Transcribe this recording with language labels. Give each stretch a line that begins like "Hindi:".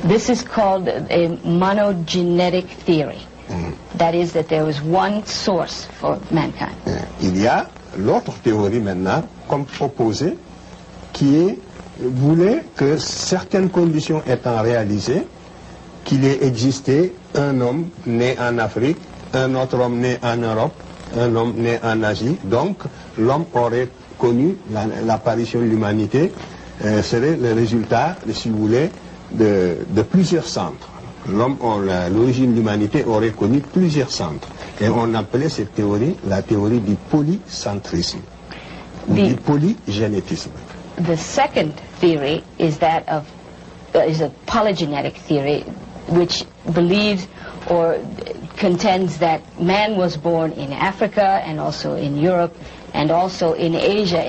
English: This is called a monogenetic theory. That is, that there was one source for mankind.
French: Il y a l'autre théorie maintenant, comme opposée, qui voulait que certaines conditions étant réalisées, qu'il ait existé un homme né en Afrique, un autre homme né en Europe, un homme né en Asie. Donc, l'homme aurait connu l'apparition de l'humanité, serait le résultat, si vous voulez, de plusieurs centres. L'origine de l'humanité aurait connu plusieurs centres. Et on appelait cette théorie la théorie du polycentrisme, ou du polygénétisme.
English: The second theory is that of is a polygenetic theory, which believes or contends that man was born in Africa and also in Europe and also in Asia.